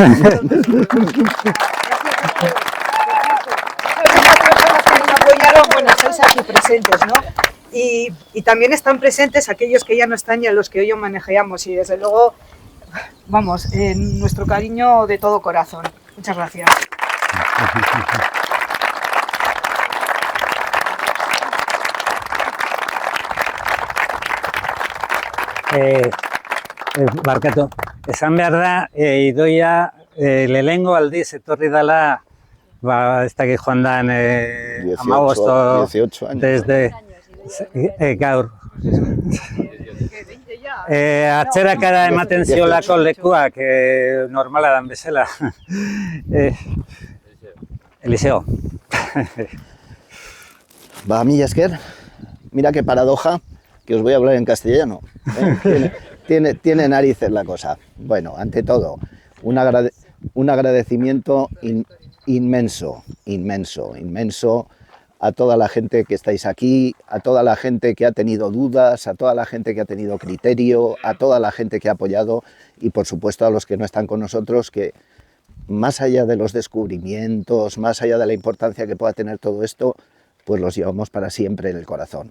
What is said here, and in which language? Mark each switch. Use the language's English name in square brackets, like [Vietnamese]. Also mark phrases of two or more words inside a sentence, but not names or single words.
[Spanish] Apoyaron, bueno, estáis aquí presentes, ¿no? Y también están presentes aquellos que ya no están y a los que hoy manejamos. Y desde luego, vamos, nuestro cariño de todo corazón. Muchas gracias. [Basque] Barkatu, esan behar da, Idoia lehenengo aldiz etorri dela, ez dakit joan dan [Spanish] 18 años. desde gaur. [Basque] Atzerakada ematen ziolako lekuak normala dan bezala. Eliseo. [Spanish] Va, [Basque] mila esker, [Spanish] mira qué paradoja, que os voy a hablar en castellano. Tiene narices la cosa. Bueno, ante todo, un agradecimiento inmenso a toda la gente que estáis aquí, a toda la gente que ha tenido dudas, a toda la gente que ha tenido criterio, a toda la gente que ha apoyado y por supuesto a los que no están con nosotros, que más allá de los descubrimientos, más allá de la importancia que pueda tener todo esto, pues los llevamos para siempre en el corazón.